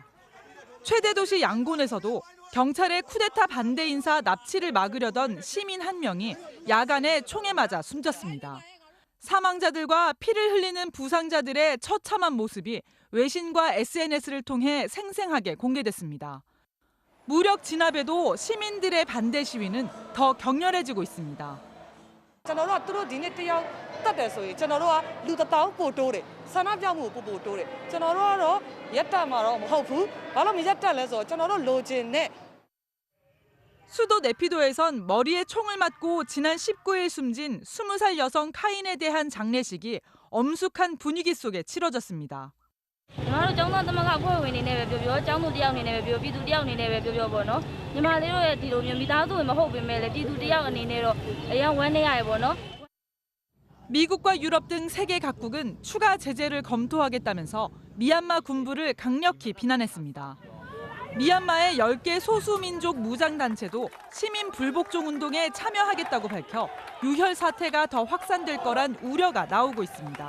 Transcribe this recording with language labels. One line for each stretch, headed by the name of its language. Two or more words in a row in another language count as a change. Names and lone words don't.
Korean: 최대 도시 양곤에서도 경찰의 쿠데타 반대 인사 납치를 막으려던 시민 1명이 야간에 총에 맞아 숨졌습니다. 사망자들과 피를 흘리는 부상자들의 처참한 모습이 외신과 SNS를 통해 생생하게 공개됐습니다. 무력 진압에도 시민들의 반대 시위는 더 격렬해지고 있습니다.
Burmese: ကျွန်တော်တို့ကသူတို့ဒီနေ့တယောက်တတ်တယ်ဆိုရင်ကျွန်တော်တို့ကလူတစ်တောင်းပို့တိုးတယ်ဆန္ဒပြမှုပို့တိုးတယ်ကျွန်တော်တို့ကတော့ရက်တက်မှာတော့မဟုတ်ဘူးဘာလို့မရက်တက်လဲဆိုတော့ကျွန်တော်တို့လိုချင်တဲ့
Korean: 수도 네피도에선 머리에 총을 맞고 지난 19일 숨진 20살 여성 카인에 대한 장례식이 엄숙한 분위기 속에 치러졌습니다.
Burmese: ကျွန်တော်တို့ကျောင်းသားသမဂ္ဂအဖွဲ့ဝင်တွေနဲ့ပဲပြောကျောင်းသူတယောက်အနေနဲ့ပဲပြောပြည်သူတယောက်အနေနဲ့ပဲပြောပေါ့နော်ညီမလေးတို့ရဲ့ဒီလိုမျိုးမိသားစုဝင်မဟုတ်ပေမဲ့လည်းပြည်သူတယောက်အနေနဲ့တော့အရင်ဝမ်းနေရတယ်ပေါ့နော်
Korean: 미국과 유럽 등 세계 각국은 추가 제재를 검토하겠다면서 미얀마 군부를 강력히 비난했습니다. 미얀마의 10개 소수민족 무장단체도 시민 불복종 운동에 참여하겠다고 밝혀 유혈 사태가 더 확산될 거란 우려가 나오고 있습니다.